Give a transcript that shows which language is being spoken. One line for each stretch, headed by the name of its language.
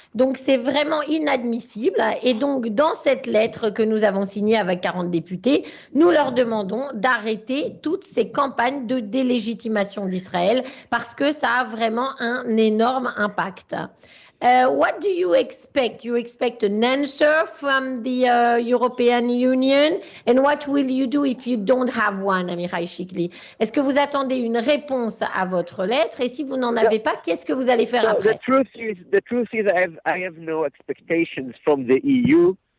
French: Donc c'est vraiment inadmissible. Et donc dans cette lettre que nous avons signée avec 40 députés, nous leur demandons d'arrêter toutes ces campagnes de délégitimation d'Israël parce que ça a vraiment un énorme impact.
English: What do you expect? You expect an answer from the European Union? And what will you do if you don't have one, Amichai Chikli?
French: Est-ce que vous attendez une réponse à votre lettre? Et si vous n'en avez pas, qu'est-ce que vous allez faire après?
English: The truth is I have no expectations from the EU.